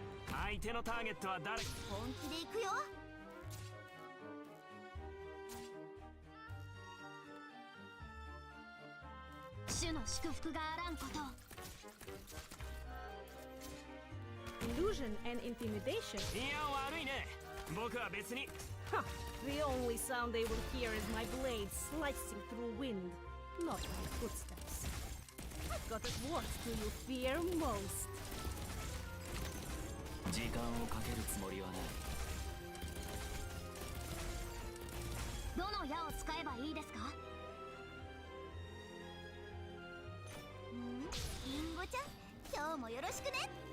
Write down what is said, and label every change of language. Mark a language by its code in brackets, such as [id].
[ja] 相手のターゲットは誰？本気で行くよ。主の祝福があらんこと。 [en] Illusion and intimidation. [ja] いや悪いね。僕は別に。 Huh. [en] The only sound they will hear is my blade slicing through wind, not my footsteps. But what do you fear most? [ja] 時間をかけるつもりはない。どの矢を使えばいいですか？リンゴちゃん、今日もよろしくね。